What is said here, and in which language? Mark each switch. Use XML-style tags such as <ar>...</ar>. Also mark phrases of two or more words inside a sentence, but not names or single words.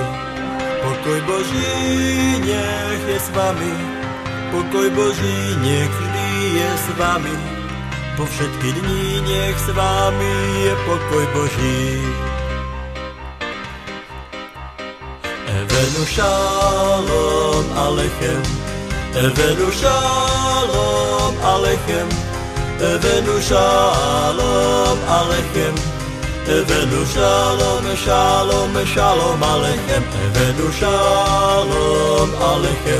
<sk>Pokoj Boží nech je s vami. Pokoj Boží nech vždy je s vami. Po všetky dni nech s vami je pokoj Boží.</sk> <he>הבאנו שלום עליכם. הבאנו שלום עליכם. הבאנו שלום עליכם. הבאנו שלום שלום שלום עליכם. הבאנו שלום עליכם.</he>